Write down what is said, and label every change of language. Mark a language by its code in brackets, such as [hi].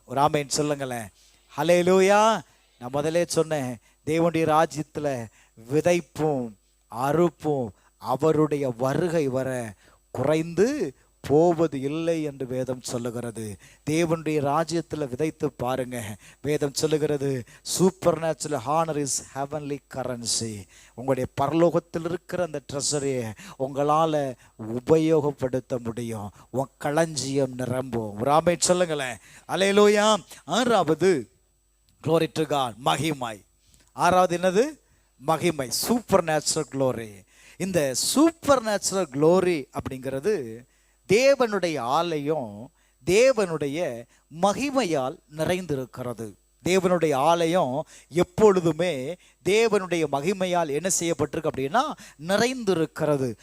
[ta] ஒரு ஆமென் சொல்லுங்களேன். ஹல்லேலூயா. நான் முதலே சொன்னேன், தேவனுடைய ராஜ்யத்தில் விதைப்பும் அறுப்பும் அவருடைய வருகை வர குறைந்து போவது இல்லை என்று வேதம் சொல்லுகிறது. தேவனுடைய ராஜ்யத்தில் விதைத்து பாருங்க. வேதம் சொல்லுகிறது, [en] Supernatural honour is heavenly currency. [ta] உங்களுடைய பரலோகத்தில் இருக்கிற அந்த ட்ரெஸரியை உங்களால் உபயோகப்படுத்த முடியும். உன் களஞ்சியம் நிரம்பும். ஒரு ஆமென் சொல்லுங்களேன். அல்லேலூயா. 6வது [en] glory to God, [ta] மகிமை. 6வது என்னது? மகிமை, சூப்பர் நேச்சுரல் க்ளோரி. இந்த சூப்பர் நேச்சுரல் க்ளோரி அப்படிங்கிறது தேவனுடைய ஆலயம் தேவனுடைய மகிமையால் நிறைந்திருக்கிறது. தேவனுடைய ஆலயம் எப்பொழுதுமே தேவனுடைய மகிமையால் என்ன செய்யப்பட்டிருக்கு அப்படின்னா நிறைந்திருக்கிறது.